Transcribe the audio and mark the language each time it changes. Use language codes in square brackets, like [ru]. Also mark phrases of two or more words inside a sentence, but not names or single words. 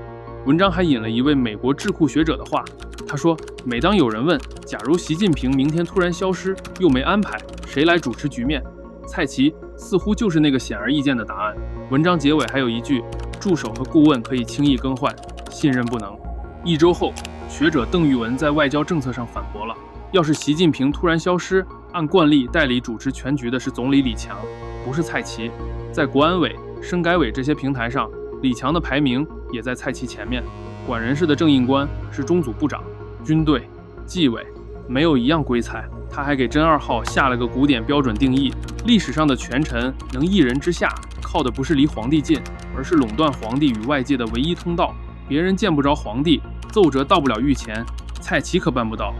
[zh] 文章還引了一位美國智庫學者的話，他說：“每當有人問，假如習近平明天突然消失，又沒安排，誰來主持局面？蔡奇似乎就是那個顯而易見的答案。” 文章結尾還有一句：“助手和顧問可以輕易更換，信任不能。”1周後，學者鄧玉文在外交政策上反駁了：“要是習近平突然消失，按慣例代理主持全局的是總理李強，不是蔡奇。在國安委、生改委這些平台上，李強的排名也在蔡奇前面。管人事的正印官是中組部長，軍隊、紀委沒有一樣歸蔡。他還給真2號下了個古典標準定義：歷史上的權臣能一人之下，靠的不是離皇帝近，而是壟斷皇帝與外界的唯一通道。別人見不着皇帝，奏折到不了御前，蔡奇可辦不到。